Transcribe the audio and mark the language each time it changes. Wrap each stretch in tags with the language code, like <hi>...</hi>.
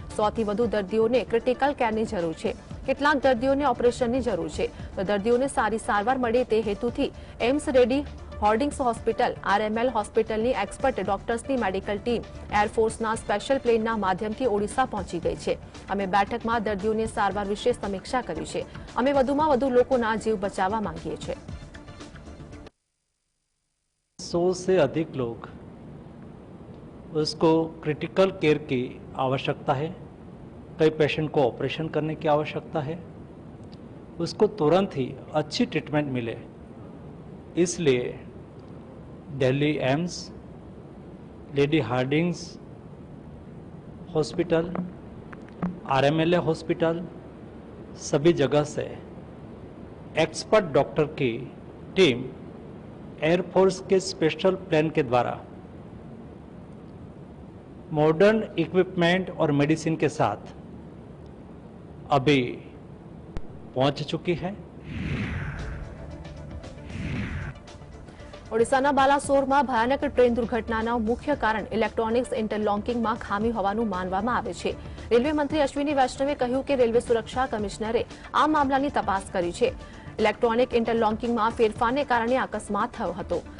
<gu>100થી વધુ દર્દીઓને ક્રિટિકલ કેરની જરૂર છે. કેટલાક દર્દીઓને ઓપરેશનની જરૂર છે, તો દર્દીઓને સારી સારવાર મળે તે હેતુથી એમ્સ રેડી હોર્ડિંગ્સ હોસ્પિટલ, આરએમએલ હોસ્પિટલની એક્સપર્ટ ડોક્ટર્સની મેડિકલ ટીમ એરફોર્સના સ્પેશિયલ પ્લેનના માધ્યમથી ઓડિશા પહોંચી ગઈ છે. અમે બેઠકમાં દર્દીઓની સારવાર વિશે સમીક્ષા કરી છે. અમે વધુમાં વધુ લોકોના જીવ બચાવવા માંગીએ છીએ.</gu> <hi>100 से अधिक लोग उसको क्रिटिकल केयर की आवश्यकता है. कई पेशेंट को ऑपरेशन करने की आवश्यकता है. उसको तुरंत ही अच्छी ट्रीटमेंट मिले, इसलिए Delhi AIIMS, lady Hardinge hospital, RML hospital, सभी जगह से एक्सपर्ट डॉक्टर की टीम एयरफोर्स के स्पेशल प्लेन के द्वारा मॉडर्न इक्विपमेंट और मेडिसिन के साथ अभी पहुंच चुकी है.</hi> <gu>ઓડિશાના બાલાસોરમાં ભયાનક ટ્રેન દુર્ઘટનાનું મુખ્ય કારણ ઇલેક્ટ્રોનિક્સ ઇન્ટરલોકિંગમાં ખામી હોવાનું માનવામાં આવે છે. રેલવે મંત્રી અશ્વિની વૈષ્ણવે કહ્યું કે રેલવે સુરક્ષા કમિશનરે આ મામલાની તપાસ કરી છે. ઇલેક્ટ્રોનિક ઇન્ટરલોકિંગમાં ફેરફારને કારણે અકસ્માત થયો હતો.</gu>